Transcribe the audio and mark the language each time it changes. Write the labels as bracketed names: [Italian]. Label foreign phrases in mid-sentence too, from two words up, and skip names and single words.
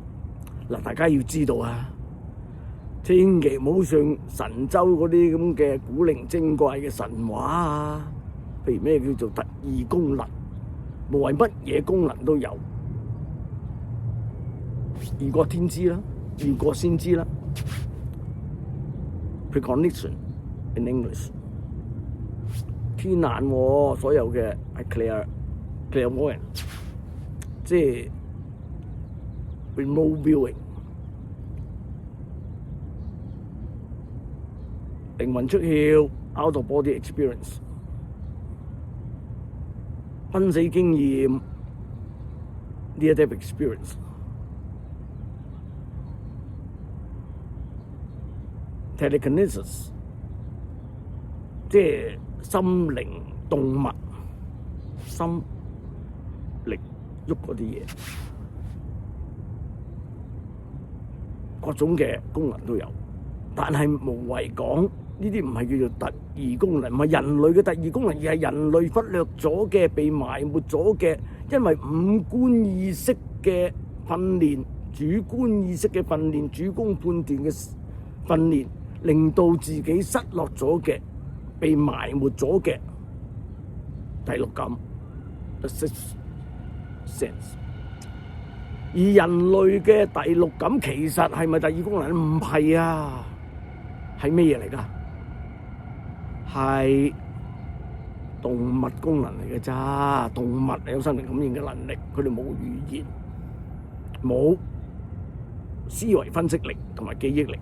[Cantonese] 嗱，大家要知道啊，千祈唔好信神州嗰啲咁嘅古靈精怪嘅神話啊，譬如咩叫做特異功能，無謂乜嘢功能都有，異國天知啦，異國先知啦。 [English] Precognition in English， [Cantonese] 天眼喎，所有嘅係 clairvoyant， 即係 [English] remote viewing， [Cantonese] 靈魂出竅 [English] out of body experience， [Cantonese] 瀕死經驗 [English] near death experience。Telekinesis， [Cantonese] 即係心靈動物，心力喐嗰啲嘢，各種嘅功能都有。但係無謂講呢啲唔係叫做特異功能，唔係人類嘅特異功能，而係人類忽略咗嘅、被埋沒咗嘅，因為五官意識嘅訓練、主觀意識嘅訓練、主觀判斷嘅訓練，令到自己失落咗嘅、被埋沒咗嘅第六感 [English] the sixth sense。 [Cantonese] 而人類嘅第六感其實係咪第二功能？唔係啊，係咩嘢嚟㗎？係動物功能嚟嘅咋。動物有心靈感應嘅能力，佢哋冇語言，冇思維分析力同埋記憶力。